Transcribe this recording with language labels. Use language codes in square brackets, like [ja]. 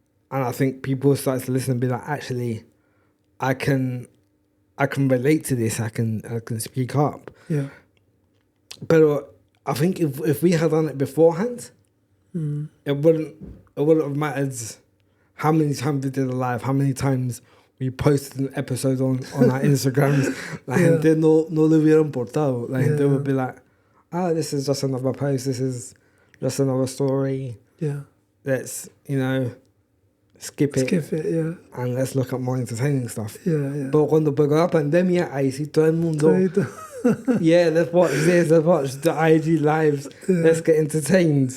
[en] And I think people started to listen and be like, actually, I can relate to this. I can speak up. Yeah. But I think if we had done it beforehand, it wouldn't have mattered how many times we did a live, how many times we posted an episode on our Instagrams. [es] La gente no le hubiera importado. La gente [en] would be like, this is just another post. This is just another story. Yeah. Let's, skip it. Yeah. And let's look at more entertaining stuff. Yeah. But [es] cuando pegó la pandemia, ahí sí todo el mundo, [en] let's watch this, let's watch the IG lives, let's get entertained.